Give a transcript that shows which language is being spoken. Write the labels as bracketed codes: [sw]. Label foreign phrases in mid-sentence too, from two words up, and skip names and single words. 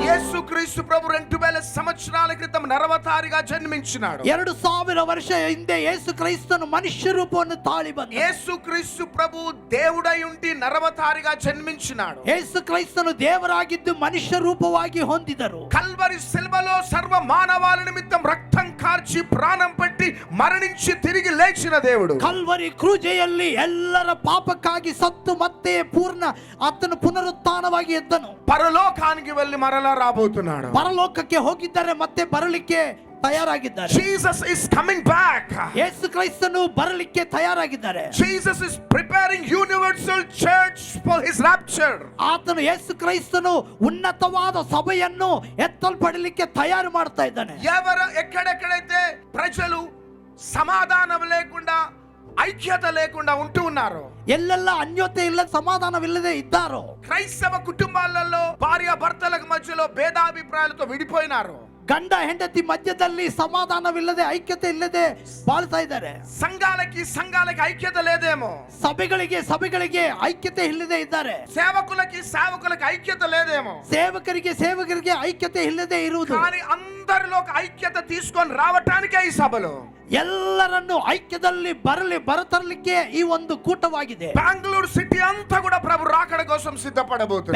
[te] యేసుక్రీస్తు ప్రభు 2000 సంవత్సరాల క్రితం నరవతారిగా జన్మించినాడు. [kn] 2000 ವರ್ಷ ಹಿಂದೆ ಯೇಸು ಕ್ರಿಸ್ತನು ಮನುಷ್ಯ ರೂಪವನ್ನು ತಾಳಿ ಬಂದ. [te] యేసుక్రీస్తు ప్రభు దేవుడై ఉండి నరవతారిగా జన్మించినాడు. [kn] ಯೇಸು ಕ್ರಿಸ್ತನು ದೇವರಾಗಿದ್ದು ಮನುಷ್ಯ ರೂಪವಾಗಿ ಹೊಂದಿದರು. [te] కల్వరి శిలువలో సర్వ మానవాళి నిమిత్తం రక్తం కార్చి ప్రాణం పెట్టి మరణించి తిరిగి లేచిన దేవుడు. [kn] ಕಲ್ವರಿ ಕ್ರೂಜೆಯಲ್ಲಿ ಎಲ್ಲರ ಪಾಪಕ್ಕಾಗಿ ಸತ್ತು ಮತ್ತೆ ಪೂರ್ಣ ಆತನು ಪುನರುತ್ಥಾನವಾಗಿ ಎದ್ದನು. [te] పరలోకానికి వెళ్ళి మరలా రాబోతున్నాడు. [kn] ಪರಲೋಕಕ್ಕೆ ಹೋಗಿದ್ದಾರೆ, ಮತ್ತೆ ಬರಲಿಕ್ಕೆ ತಯಾರಾಗಿದ್ದಾರೆ. [en] Jesus is coming back. [kn] ಯೇಸು ಕ್ರಿಸ್ತನು ಬರಲಿಕ್ಕೆ ತಯಾರಾಗಿದ್ದಾರೆ. [en] Jesus is preparing universal church for his rapture. [kn] ಆತನು ಯೇಸು ಕ್ರಿಸ್ತನು ఉన్నతವಾದ ಸಭೆಯನ್ನು ಎತ್ತಲ್ಪಡಲಿಕ್ಕೆ ತಯಾರು ಮಾಡ್ತಾ ಇದ್ದಾನೆ. [te] ఎక్కడెక్కడైతే ప్రజలు సమాధానం లేకుండా ఐక్యత లేకుండా ఉంటూ ఉన్నారు, [kn] ಎಲ್ಲೆಲ್ಲ ಅನ್ಯೋನ್ಯತೆ ಇಲ್ಲ, సమాధానವಿಲ್ಲದೆ ఇದ್ದಾరో, [te] క్రైస్తవ కుటుంబాలలో భార్య భర్తలకు మధ్యలో భేదాభిప్రాయాలతో విడిపోయినారు, [kn] ಗಂಡ ಹೆಂಡತಿ ಮಧ್ಯದಲ್ಲಿ ಸಮಾಧಾನವಿಲ್ಲದೆ ಐಕ್ಯತೆ ಇಲ್ಲದೆ ಬಾಳ್ತಾ ಇದ್ದಾರೆ, [te] సంఘాలకి ఐక్యత లేదేమో, [kn] ಸಭೆಗಳಿಗೆ ಐಕ್ಯತೆ ಇಲ್ಲದೆ ಇದ್ದಾರೆ, [te] సేవకులకి ఐక్యత లేదేమో, [kn] ಸೇವಕರಿಗೆ ಐಕ್ಯತೆ ಇಲ್ಲದೆ ಇರುವುದು. [te] కానీ అందరిలో ఐక్యత తీసుకొని రావటానికే ఈ సభలో [kn] ಎಲ್ಲರನ್ನು ಐಕ್ಯದಲ್ಲಿ ಬರತರಲಿಕ್ಕೆ ಈ ಒಂದು ಕೂಟವಾಗಿದೆ. [te] బెంగళూరు సిటీ అంతా కూడా ప్రభు రాకడ కోసం సిద్ధపడబోతుంది.